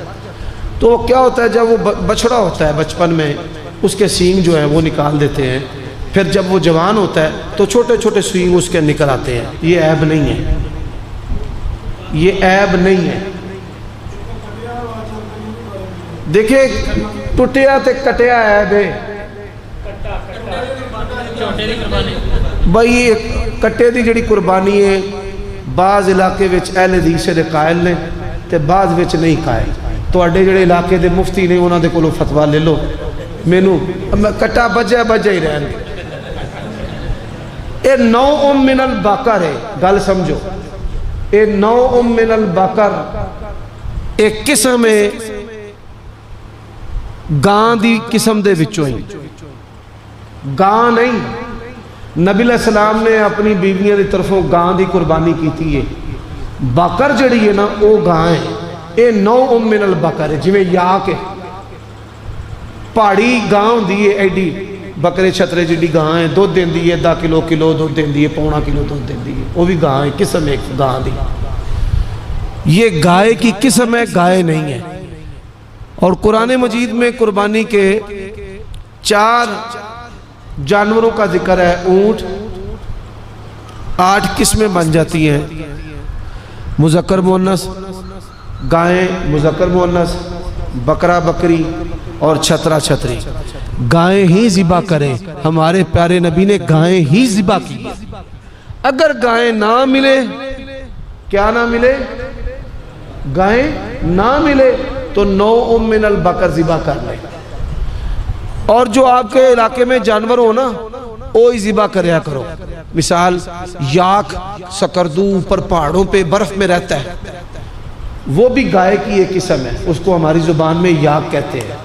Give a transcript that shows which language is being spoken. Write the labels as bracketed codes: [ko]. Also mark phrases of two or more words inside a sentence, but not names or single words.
[ur] تو کیا ہوتا ہے، جب وہ بچڑا ہوتا ہے بچپن میں، اس کے سینگ جو ہیں وہ نکال دیتے ہیں، پھر جب وہ جوان ہوتا ہے تو چھوٹے چھوٹے سینگ اس کے نکل آتے ہیں۔ یہ عیب نہیں ہے، یہ عیب نہیں ہے۔ [pa] دیکھیں ٹوٹیا تے کٹیا عیب ہے بھائی، کٹے دی جڑی قربانی ہے بعض علاقے وچ اہل حدیث دے قائل نے تے بعض وچ نہیں قائل۔ تواڈے جڑے علاقے دے مفتی نے انہاں دے کولوں فتویٰ لے لو، مینوں کٹا بجا ہی رہن۔ اے [ar] نوع من البقر [pa] ہے، گل سمجھو، اے [ar] نوع من البقر [pa] ایک قسم ہے گاں دی قسم دے وچوں ہی، گاں نہیں۔ نبی علیہ السلام نے اپنی بیویاں دی طرفوں گاں دی قربانی کی تھی۔ ہے بکر جڑی ہے نا وہ گاں ہے، اے [ar] نوع من البقر [pa] ہے، جویں یاک ہے، پہاڑی گاں ہوندی ہے ایڈی، بکرے چھترے جڑی گاں ہے، دودھ دیندی ہے، 10 کلو دودھ دیندی ہے، 1.25 کلو دودھ دیندی ہے، وہ بھی گاں ہے، قسم ایک گاں دی۔ [ur] یہ گائے کی قسم ہے، گائے نہیں ہے۔ اور قرآن مجید میں قربانی کے 4 جانوروں کا ذکر ہے، اونٹ 8 قسمیں بن جاتی ہیں، مذکر مؤنث، گائیں مذکر مؤنث، بکرا بکری اور چھترا چھتری۔ گائیں ہی ذبح کریں، ہمارے پیارے نبی نے گائیں ہی ذبح کی۔ اگر گائیں نہ ملے، کیا نہ ملے، گائیں نہ ملے تو [ar] نوع من البقر [ur] ذبح کر لیں۔ اور جو آپ کے علاقے میں جانور ہو نا وہی ذبح کریا کرو۔ مثال یاک سکردو اوپر پہاڑوں پہ برف میں رہتا ہے، وہ بھی گائے کی ایک قسم ہے، اس کو ہماری زبان میں یاک کہتے ہیں۔